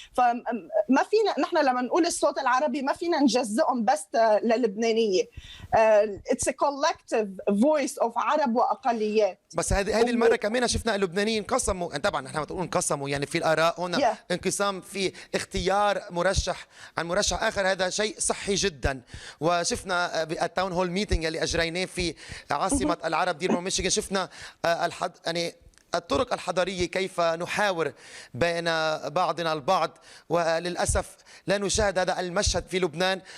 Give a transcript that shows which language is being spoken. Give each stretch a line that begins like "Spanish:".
Arabic: فما فينا نحن لما نقول الصوت العربي ما فينا نجزئهم بس للبنانيه.
English: It's a collective voice of
Arabic: عرب وأقليات. بس هذه المرة كمان شفنا اللبنانيين انقسموا. طبعا نحن بتقول انقسموا يعني في الآراء هنا انقسام في اختيار مرشح عن مرشح آخر. هذا شيء صحي جدا. وشفنا بالتاون هول ميتينج اللي أجريناه في عاصمة العرب ديربون ميشيغان، شفنا يعني الطرق الحضارية كيف نحاور بين بعضنا البعض، وللأسف لا نشاهد هذا المشهد في لبنان.